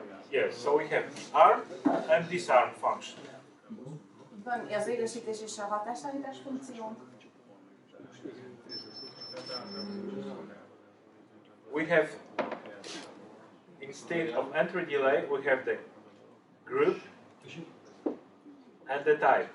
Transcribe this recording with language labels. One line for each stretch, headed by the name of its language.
English: Yes, so we have arm and disarm function.
Hungarian: Van az élesítés és a hatástalanítás funkciónk.
English: We have, instead of entry delay, we have the group and the type.